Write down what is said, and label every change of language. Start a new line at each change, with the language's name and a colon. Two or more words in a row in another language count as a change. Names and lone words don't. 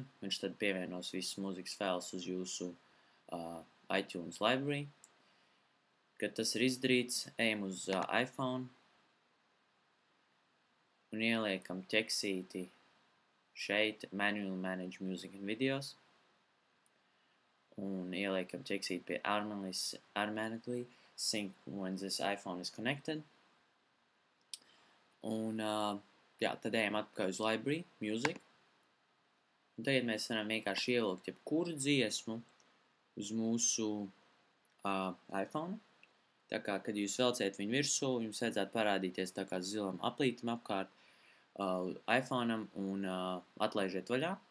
Latvian: Viņš tad pievienos visas mūzikas failus uz jūsu iTunes Library. Kad tas ir izdarīts, ejam uz iPhone un ieliekam ķeksīti šeit
English: Manually Manage Music and Videos
Latvian: un ieliekam ķeksīti pie
English: Automatically Sync when this iPhone is connected.
Latvian: Un, jā, tad ejam atpakaļ uz Library, Music. Un tagad mēs varam vienkārši ievilkt jebkuru dziesmu uz mūsu iPhone. Tā kā, kad jūs velciet viņu virsū, jums vajadzētu parādīties tā kā zilam aplītam apkārt iPhone'am un atlaižiet vaļā.